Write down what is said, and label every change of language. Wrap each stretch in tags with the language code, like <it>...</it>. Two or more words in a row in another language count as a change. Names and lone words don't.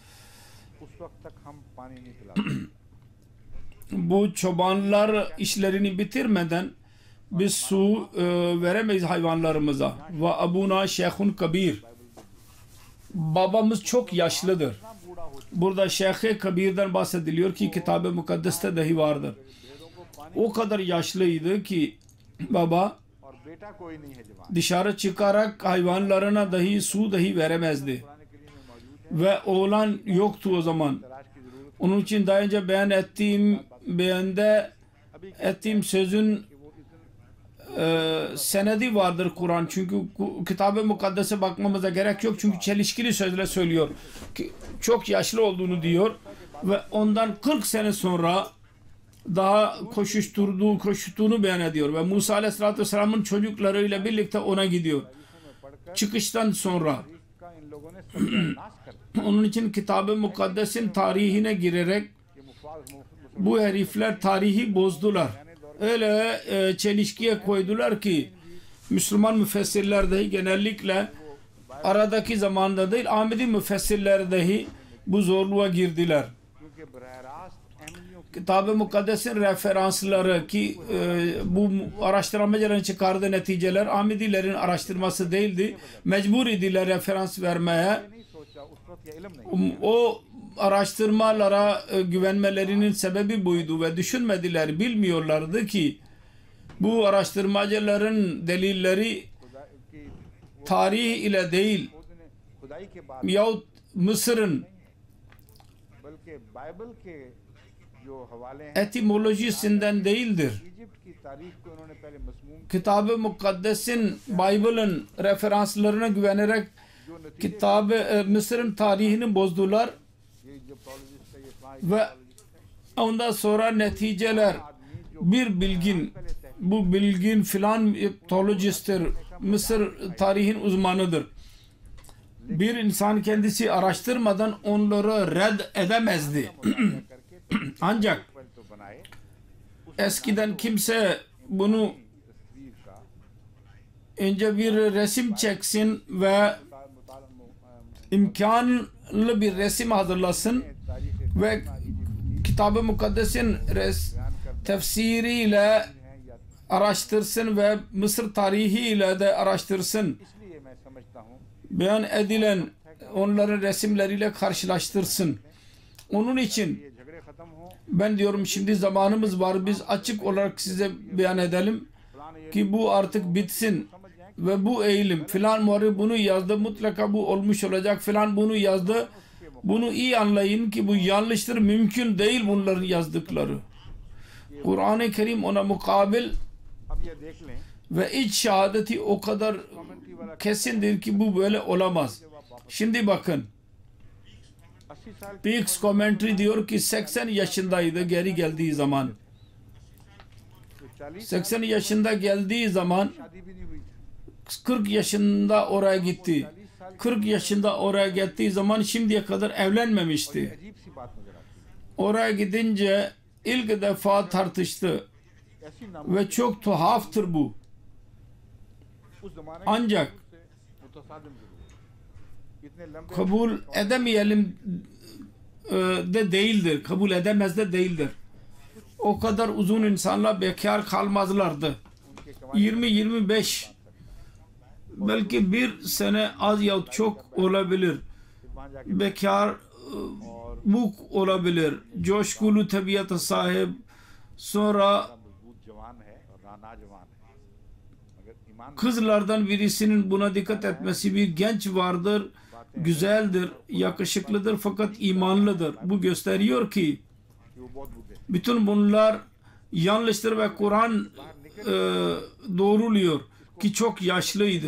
<tr>Bu çobanlar işlerini bitirmeden biz su veremeyiz hayvanlarımıza.</tr> <ar>وأبونا شيخ كبير.</ar> <tr>Babamız çok yaşlıdır. Burada Şeyh-i Kabir'den bahsediliyor ki Kitab-ı Mukaddes'te dahi vardır. O kadar yaşlıydı ki baba</tr> <ur>اور بیٹا کوئی نہیں ہے جوان</ur> <tr>dışarı çıkarak hayvanlarına dahi su dahi veremezdi. Ve oğlan yoktu o zaman.</tr> <ur>تلاش کی ضرورت</ur> <tr>Onun için daha önce beyan ettiğim sözün senedi vardır Kur'an. Çünkü Kitab-ı Mukaddes'e bakmamıza gerek yok. Çünkü çelişkili sözle söylüyor. Çok yaşlı olduğunu diyor. Ve ondan 40 sene sonra daha koştuğunu beyan ediyor. Ve Musa Aleyhisselatü Vesselam'ın çocuklarıyla birlikte ona gidiyor. Çıkıştan sonra.</tr> <ur>کا ان لوگوں نے ستیاناس کر</ur> <tr>Onun için Kitab-ı Mukaddes'in tarihine girerek bu herifler tarihi bozdular. Öyle çelişkiye koydular ki Müslüman müfessirler dahi genellikle aradaki zamanda değil Ahmedi müfessirler dahi bu zorluğa girdiler.</tr> <ur>کیونکہ براہ راست احمدیوں</ur> <tr>Kitab-ı Mukaddes'in referansları ki bu araştırmacıların çıkardığı neticeler Ahmedilerin araştırması değildi. Mecbur idiler referans vermeye.</tr> <ur>نہیں سوچا اس وقت یہ علم نہیں</ur> <tr>O araştırmalara güvenmelerinin sebebi buydu ve düşünmediler, bilmiyorlardı ki bu araştırmacıların delilleri</tr> <ur>خدا کی</ur> <tr>tarih ile değil</tr> <ur>کھدائی کے بعد</ur> <tr>yahut Mısır'ın</tr> <ur>بلکہ بائبل کے جو حوالے ہیں</ur> <tr>etimolojisinden değildir.</tr> <ur>ایجپٹ کی تاریخ کو انہوں نے پہلے مسموم</ur> <tr>Kitab-ı Mukaddes'in, Bible'ın referanslarına güvenerek</tr> <ur>جو نتیجے</ur> <tr>Kitab-ı Mısır'ın tarihini bozdular</tr> <ur>یہ ایجپٹولوجسٹ ہے یہ اسلامی</ur> <tr>ve ondan sonra neticeler bir bilgin, bu bilgin filan Egyptologist'tir, Mısır tarihin uzmanıdır. Bir insan kendisi araştırmadan onları red edemezdi. Ancak</tr> <ur>پر تو بنائے</ur> <tr>eskiden kimse bunu</tr> <ur>تصویر کا</ur> <tr>önce bir resim çeksin ve imkanlı bir resim hazırlasın</tr> <ur>तारीख</ur> <tr>ve Kitab-ı Mukaddes'in tefsiriyle araştırsın ve Mısır tarihiyle de araştırsın.</tr> <ur>اس لیے میں سمجھتا ہوں</ur> <tr>Beyan edilen onların resimleriyle karşılaştırsın. Onun için</tr> <ur>یہ جھگڑے ختم ہو</ur> <tr>ben diyorum şimdi zamanımız var. Biz açık olarak size beyan edelim ki bu artık bitsin. Ve bu eğilim filan muharrir bunu yazdı, mutlaka bu olmuş olacak, filan bunu yazdı. Bunu iyi anlayın ki bu yanlıştır, mümkün değil bunların yazdıkları. Kur'an-ı Kerim ona mukabil</tr> <ur>اب یہ دیکھ لیں</ur> <tr>ve iç şehadeti o kadar kesindir ki bu böyle olamaz. Şimdi bakın</tr> <ur>80 سال</ur> <tr>Peaks Commentary diyor ki 80 yaşındaydı geri geldiği zaman.</tr> <ur>تو 40</ur> <tr>80 yaşında geldiği zaman</tr> <ur>شادی بھی نہیں ہوئی تھی</ur> <tr>40 yaşında oraya gitti. 40 yaşında oraya gittiği zaman şimdiye kadar evlenmemişti.</tr> <ur>عجیب سی بات نظر آتی</ur> <tr>Oraya gidince ilk defa tartıştı</tr> <ur>ہے ایسی نام</ur> <tr>ve çok tuhaftır bu.</tr> <ur>اس زمانے کے</ur> <tr>Ancak</tr> <ur>سے متصادم ضرور اتنے لمبے</ur> <tr>kabul edemeyelim de değildir. Kabul edemez de değildir. O kadar uzun insanlar bekar kalmazlardı.</tr> <ur>उनके</ur> <tr>20-25 belki bir sene az yahut çok olabilir.</tr> <ur>وہاں جا کے</ur> <tr>Bekar bu olabilir. Coşkulu tabiata sahip. Sonra</tr> <ur>مضبوط جوان ہے اور ناجوان ہے مگر ایمان</ur> <tr>kızlardan birisinin buna dikkat etmesi, bir genç vardır, güzeldir, yakışıklıdır fakat imanlıdır. Bu gösteriyor ki</tr> <ur>کہ وہ بہت بوڑھے</ur> <tr>bütün bunlar yanlıştır ve Kur'an doğruluyor ki çok yaşlıydı.</tr>